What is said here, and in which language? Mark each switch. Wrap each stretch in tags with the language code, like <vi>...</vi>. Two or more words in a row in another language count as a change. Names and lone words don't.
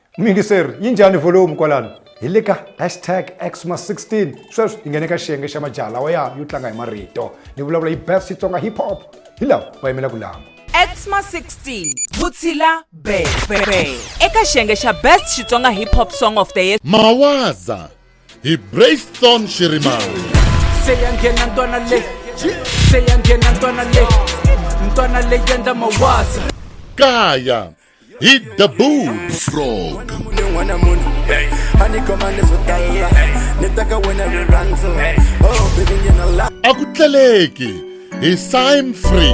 <ts>Mingiseri yinjani volume kwalana hi le ka #Xmas16 sweswi hi nghene ka xiyenge xa majala lawa ya yo tlanga hi marito ni vulavula hi</ts> <en>best Xitsonga hip hop</en> <ts>hi lawa va yimela ku lama Xmas16 Vutshila Be eka xiyenge xa</ts> <en>best Xitsonga hip hop song of the year</en> <ts>Mawaza hi Brayton Shirimani Seyangena ntwana le Seyangena ntwana le yenda mawaza Kaya hi The Boot Frog Akutleleki hi Sim Free</ts>